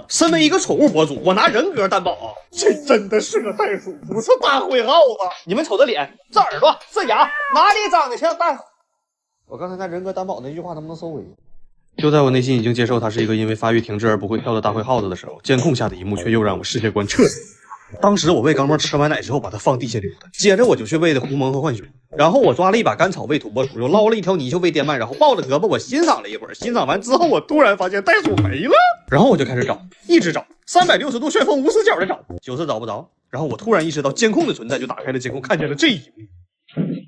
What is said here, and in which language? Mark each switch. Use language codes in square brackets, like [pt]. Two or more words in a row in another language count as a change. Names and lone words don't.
[zh] 身為一個寵物博主，我拿人格擔保啊，這真的是個袋鼠，不是大灰耗子。你們瞅這臉，這耳朵，這牙，哪裡長得像袋鼠？我剛才拿人格擔保那句話能不能收回？就在我內心已經接受它是一個因為發育停滯而不會跳的大灰耗子的時候，監控下的一幕卻又讓我世界觀徹底。當時我餵剛貓吃完奶之後，把它放地下溜達，接着我就去餵的狐獴和浣熊，然後我抓了一把甘草餵土撥鼠，又撈了一條泥鳅餵滇鳗，然後抱着胳膊我欣賞了一會兒，欣賞完之後我突然發現袋鼠沒了，然後我就開始找，一直找，360度旋風無死角的找，就是找不着。然後我突然意識到監控的存在，就打開了監控，看見了这一幕。